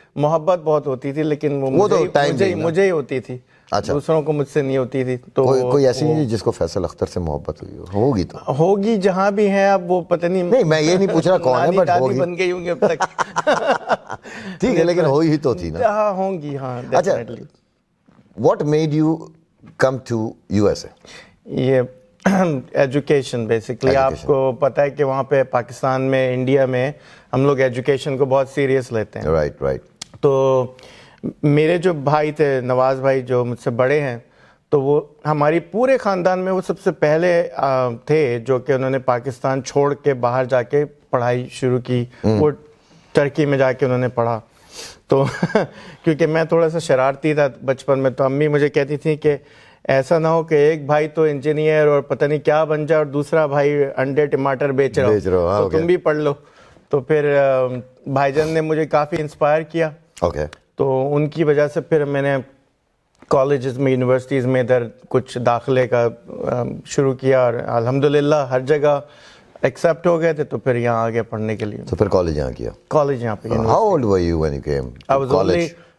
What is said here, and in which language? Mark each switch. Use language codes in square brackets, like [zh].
[ur] محبت بہت ہوتی تھی, لیکن وہ مجھے ہی ہوتی تھی, دوسروں کو مجھ سے نہیں ہوتی تھی. تو کوئی ایسی نہیں جس کو فیصل اختر سے محبت ہوئی ہوگی؟ تو ہوگی جہاں بھی ہیں, اب وہ پتہ نہیں, میں یہ نہیں پوچھ رہا کون ہے, بٹ ہوگی, بن گئی ہوں گی اب تک. ٹھیک ہے, لیکن ہوئی ہی تو تھی نا. ہاں ہوں گی, ہاں. اچھا, [en] what made you come to USA? [ur] یہ ایجوکیشن بیسکلی. آپ کو پتہ ہے کہ وہاں پہ پاکستان میں, انڈیا میں ہم لوگ ایجوکیشن کو بہت سیریس لیتے ہیں. رائٹ. تو میرے جو بھائی تھے, نواز بھائی جو مجھ سے بڑے ہیں, تو وہ ہماری پورے خاندان میں وہ سب سے پہلے تھے جو کہ انہوں نے پاکستان چھوڑ کے باہر جا کے پڑھائی شروع کی. وہ ترکی میں جا کے انہوں نے پڑھا. تو کیونکہ میں تھوڑا سا شرارتی تھا بچپن میں, تو امی مجھے کہتی تھی کہ ایسا نہ ہو کہ ایک بھائی تو انجینئر اور پتہ نہیں کیا بن جائے, اور دوسرا بھائی انڈے ٹماٹر بیچ رہا ہو, تو تم بھی پڑھ لو. تو پھر بھائی جان نے مجھے کافی انسپائر کیا. تو ان کی وجہ سے پھر میں نے کالجز میں, یونیورسٹیز میں ادھر کچھ داخلے کا شروع کیا, اور الحمدللہ ہر جگہ ایکسپٹ ہو گئے تھے, تو پھر یہاں آگے پڑھنے کے لیے. تو پھر کالج یہاں کیا؟ کالج یہاں پہ. [en] How old were you when you came to college?